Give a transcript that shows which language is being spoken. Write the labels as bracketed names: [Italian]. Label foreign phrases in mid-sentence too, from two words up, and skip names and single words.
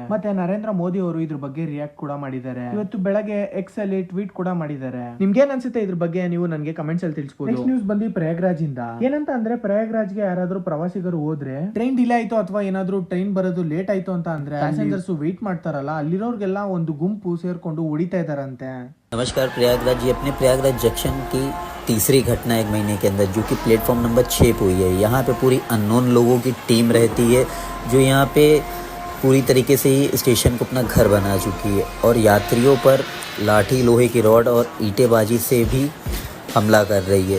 [Kannada] ಮತ್ತೆ ನರೇಂದ್ರ ಮೋದಿ ಅವರು ಇದ್ರ ಬಗ್ಗೆ ರಿಯಾಕ್ಟ್ ಕೂಡ ಮಾಡಿದ್ದಾರೆ. ಇವತ್ತು ಬೆಳಗ್ಗೆ ಎಕ್ಸ್ ಅಲ್ಲಿ ಟ್ವೀಟ್ ಕೂಡ ಮಾಡಿದ್ದಾರೆ. ನಿಮ್ಗೆ ಏನ್ ಅನ್ಸುತ್ತೆ ಇದ್ರ ಬಗ್ಗೆ ನೀವು ನನಗೆ ಕಮೆಂಟ್ಸ್ ಅಲ್ಲಿ ತಿಳಿಸಬಹುದು. ನೆಕ್ಸ್ಟ್ ನ್ಯೂಸ್ ಬಂದು ಪ್ರಯಾಗ್ರಾಜ್ ಇಂದ. ಏನಂತ ಅಂದ್ರೆ ಪ್ರಯಾಗ್ರಾಜ್ಗೆ ಯಾರಾದ್ರೂ ಪ್ರವಾಸಿಗರು ಹೋದ್ರೆ ಟ್ರೈನ್ ಡಿಲೇ ಆಯ್ತು ಅಥವಾ ಏನಾದ್ರೂ ಟ್ರೈನ್ ಬರೋದು ಲೇಟ್ ಆಯ್ತು ಅಂತ ಅಂದ್ರೆ ಪ್ಯಾಸೆಂಜರ್ಸ್ ವೇಟ್ ಮಾಡ್ತಾರಲ್ಲ, ಅಲ್ಲಿರೋರ್ಗೆಲ್ಲ ಒಂದು ಗುಂಪು ಸೇರ್ಕೊಂಡು ಹೊಡಿತಾ ಇದಾರಂತೆ. [Hindi] नमस्कार प्रयागराज, ये अपने प्रयागराज जंक्शन की तीसरी घटना एक महीने के अंदर जो कि प्लेटफॉर्म नंबर 6 पे हुई है। यहाँ पे पूरी अननोन लोगों की टीम रहती है जो यहाँ पे पूरी तरीके से ही स्टेशन को अपना घर बना चुकी है और यात्रियों पर लाठी, लोहे की रॉड और ईंटेबाजी से भी हमला कर रही है।